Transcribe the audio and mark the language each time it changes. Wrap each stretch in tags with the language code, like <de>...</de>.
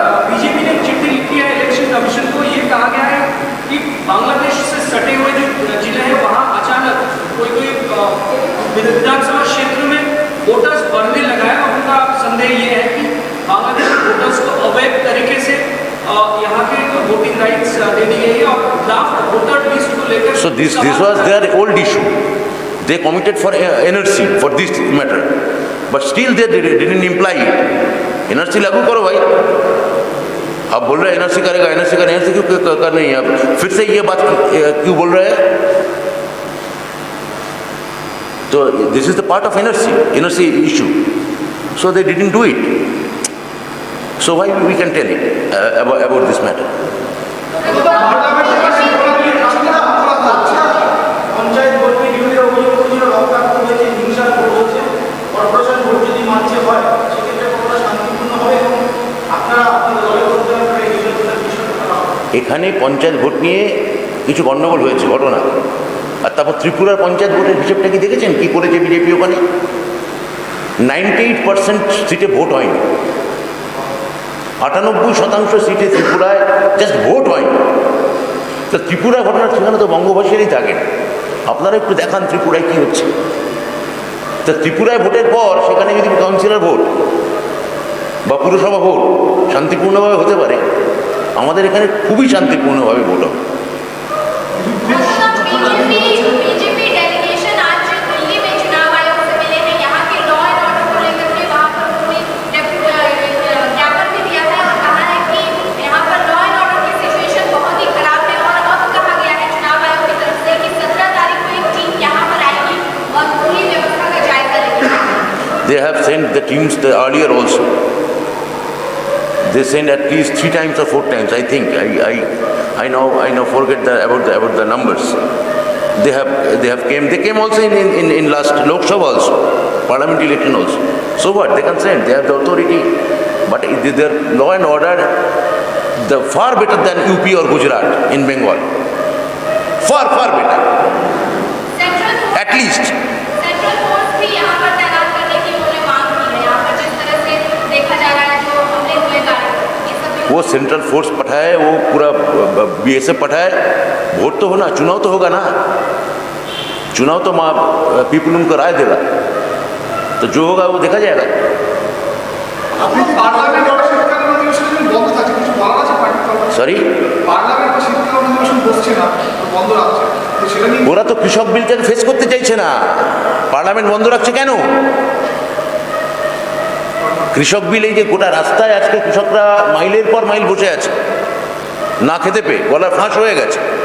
<hi>BJP ने चिट्ठी लिखी है इलेक्शन कमीशन को, ये कहा गया है कि बांग्लादेश से सटे हुए जो जिले हैं वहाँ अचानक कोई विधानसभा क्षेत्र में वोटर्स बढ़ने लगा है, और उनका संदेह ये है कि बांग्लादेश वोटर्स को अवैध तरीके से यहाँ के वोटिंग राइट्स दे दी गई है, और ड्राफ्ट वोटर लिस्ट को लेकर</hi> <en>So this was their old issue. They committed for NRC for this matter, but still they didn't imply it.</en> <hi>NRC लागू करो भाई। आप बोल रहे हैं NRC करेगा, NRC का NRC क्यों कर नहीं है? फिर से ये बात क्यों बोल रहे हैं?</hi> <en>तो this is the part of NRC issue. So they didn't do it. So why we can tell it about this matter?</en> <bn>Panchayat ভোটের বিরুদ্ধে অভিযোগ করেছিল রক্তাক্ত হয়েছে, হিংসার ভোট হচ্ছে, কর্পোরেশন ভোট যদি মানছে হয় সেক্ষেত্রে কতটা শান্তিপূর্ণ হবে, এবং আপনারা আপনাদের দলের মধ্যে এই বিষয়টা এখানে পঞ্চায়েত ভোট নিয়ে কিছু গণ্ডগোল হয়েছে ঘটনা, আর তারপর ত্রিপুরার পঞ্চায়েত ভোটের হিসেবটা কি দেখেছেন কি করেছে বিজেপি? ওখানে 98% সিটে ভোট হয়নি, 98% সিটে ত্রিপুরায় জাস্ট ভোট হয়নি। তো ত্রিপুরা ঘটনা সেখানে তো বঙ্গবাসীরই থাকে। আপনারা একটু দেখান ত্রিপুরায় কী হচ্ছে। তো ত্রিপুরায় ভোটের পর সেখানে যদি কাউন্সিলর ভোট বা পুরসভা ভোট শান্তিপূর্ণভাবে হতে পারে, আমাদের এখানে খুবই শান্তিপূর্ণভাবে ভোট হবে।</bn> <hi>बीजेपी डेलीगेशन आज दिल्ली में चुनाव आयोग से मिले हैं, यहाँ के लॉ एंड ऑर्डर को लेकर के वहाँ पर उन्होंने ज्ञापन भी दिया है और कहा है कि यहाँ पर लॉ एंड ऑर्डर की सिचुएशन बहुत ही खराब है, और अब कहा गया है चुनाव आयोग की तरफ से कि 17 तारीख को एक टीम यहाँ पर आएगी और पूरी व्यवस्था का जायजा लेगी।</hi> <en>They have sent the teams earlier also. They sent at least 3 times or 4 times, I think. I now forget about the numbers. They came also in last Lok Sabha also, parliament election also. So what? They can send. They have the authority, but their law and order, the far better than UP or Gujarat in Bengal. Far better. At least.</en> <hi>Central force भी यहाँ पर तैनात करने की उन्होंने मांग की है। यहाँ पर जिस तरह से देखा जा रहा है जो हमले हुए गाड़ी, ये सब भी वो सेंट्रल फोर्स पठाए, वो पूरा BSF पठाए, वोट तो होना, चुनाव तो होगा ना। चुनाव तो पीपल उनको राय देगा, तो जो होगा वो देखा जाएगा।</hi> <bn>আপনি কি পার্লামেন্ট বন্ধ থাকে কিছু বলার আছে পার্টি সরি, পার্লামেন্টে শীতকাল অধিবেশন বসছে না, বন্ধ রাখছে, তো সেটা নিয়ে ওরা তো কৃষক বিলটাকে ফেস করতে চাইছে না, পার্লামেন্ট বন্ধ রাখছে কেন? কৃষক বিল, এই যে গোটা রাস্তায় আজকে কৃষকরা মাইলের পর মাইল বসে আছে, না খেতে পেয়ে গলার ফাঁস হয়ে গেছে।</bn>